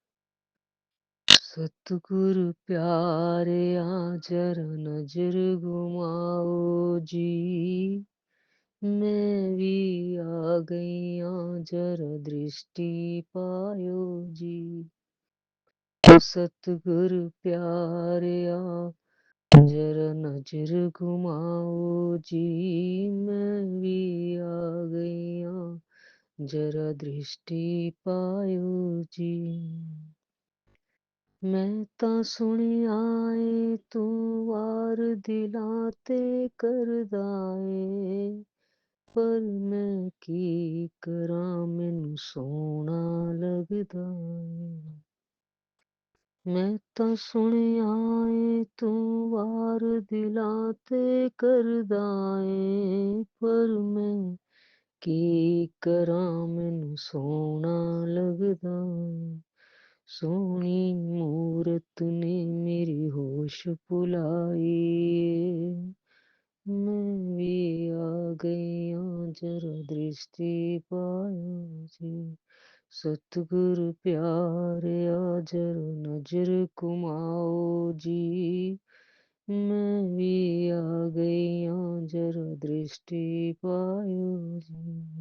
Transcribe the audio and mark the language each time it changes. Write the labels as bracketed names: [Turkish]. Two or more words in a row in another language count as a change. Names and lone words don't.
[Hindi] सतगुरु प्यारे आजर नजर घुमाओ जी, मैं भी आ गई जरा दृष्टि पायो जी। सतगुरु प्यारे जरा नजर घुमाओ जी, मैं भी आ गई जरा दृष्टि पायो जी। [Punjabi] ਮੈਂ ਤਾਂ ਸੁਣਿਆ ਏ ਤੂੰ ਵਾਰ ਦਿਲਾਂ ਤੇ ਕਰਦਾ ਏ, ਪਰ ਮੈਂ ਕੀ ਕਰਾਂ ਮੈਨੂੰ ਸੋਹਣਾ ਲੱਗਦਾ ਏ। ਮੈਂ ਤਾਂ ਸੁਣਿਆ ਏ ਤੂੰ ਵਾਰ ਦਿਲਾਂ ਤੇ ਕਰਦਾ ਏ, ਪਰ ਮੈਂ ਕੀ ਕਰਾਂ ਮੈਨੂੰ ਸੋਹਣਾ ਲੱਗਦਾ ਏ। [Hindi] सोनी मूरत ने मेरी होश भुलाई, मैं भी आ गई जरा दृष्टि पायो जी। सतगुरु प्यारे जरा नजर घुमाओ जी, मैं भी आ गई जरा दृष्टि पायो जी।